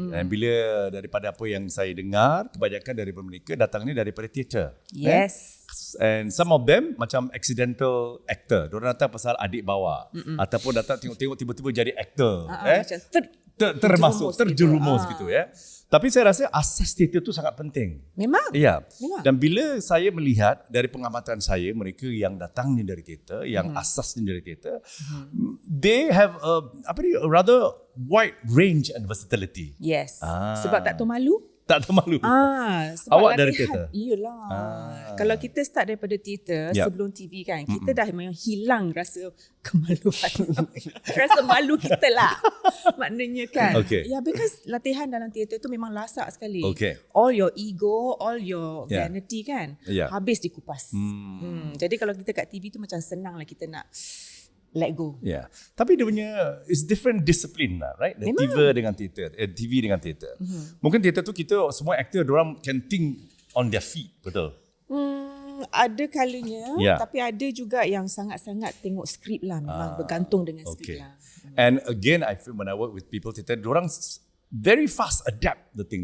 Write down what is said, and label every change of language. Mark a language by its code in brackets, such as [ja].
[ms] Dan bila daripada apa yang saya dengar, kebanyakan daripada mereka datangnya daripada teater. [en] Yes. And some of them macam accidental actor. [ms] Diorang datang pasal adik bawa. Ataupun datang tengok-tengok tiba-tiba jadi actor. Macam terjerumus gitu ya. Tapi saya rasa asas teater tu sangat penting. Memang. Ya. Memang. Dan bila saya melihat dari pengamatan saya, mereka yang datangnya dari teater, yang asasnya dari teater, [en] they have a rather wide range and versatility. [ms] Yes. Sebab tak tahu malu. Tak tahu malu. Sebab Awak latihan, dari teater? Iyalah. Kalau kita start daripada teater sebelum TV kan, kita dah memang hilang rasa kemaluan. Rasa malu kita lah. Maknanya kan. [en] Okay. [ms] Ya, because latihan dalam teater tu memang lasak sekali. [en] Okay. All your ego, all your vanity kan, [ms] habis dikupas. Jadi kalau kita kat TV tu macam senang lah kita nak let go. [en] Yeah. [ms] Tapi dia punya [en] is different discipline [ms] lah, right? The TV dengan teater, TV dengan teater. Mungkin teater tu kita semua actor diorang [en] can think on their feet, [ms] betul? Ada kalanya, tapi ada juga yang sangat-sangat tengok skrip lah, memang bergantung dengan skrip lah. [en] And again, I feel when I work with people theater, diorang very fast adapt the thing.